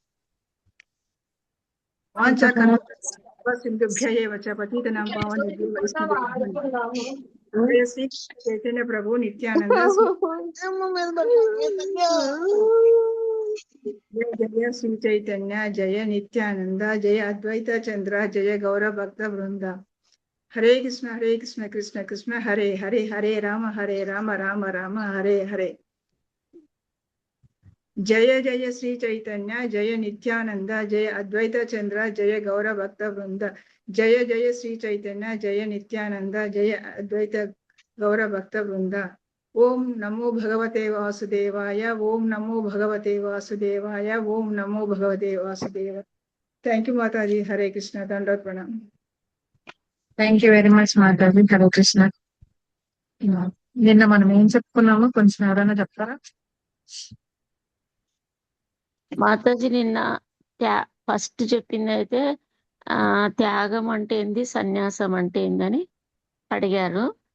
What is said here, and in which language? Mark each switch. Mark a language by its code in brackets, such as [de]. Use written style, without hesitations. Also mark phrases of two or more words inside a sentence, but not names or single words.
[sa] सिंधुभ्य एव च पतितनां पावनेभ्यो वैष्णवेभ्यो श्री चैतन्य प्रभु नित्यानंद जय जय श्री चैतन्य जय नित्यानंद जय अद्वैत चंद्र जय गौर भक्त वृंद हरे कृष्ण कृष्ण कृष्ण हरे हरे हरे राम राम राम हरे हरे जय जय श्री चैतन्य जय नित्यानंद जय अद्वैत चंद्र जय गौर भक्त वृंद जय जय श्री चैतन्य जय नित्यानंद जय अद्वैत गौर भक्त वृंद ओम नमो भगवते वासुदेवाय ओम नमो भगवते वासुदेवाय ओम नमो भगवते वासुदेव [en] thank you [sa] माताजी हरे कृष्ण दंडवत प्रणाम [en] thank you very much [te] మాతాజీ హరే కృష్ణ నిన్న మనం ఏం చెప్పుకున్నామో కొంచెం ఎవరైనా చెప్తారా మాతాజీ నిన్న ఫస్ట్ చెప్పింది అయితే త్యాగం అంటే ఏంది సన్యాసం అంటే ఏందని అడిగారు.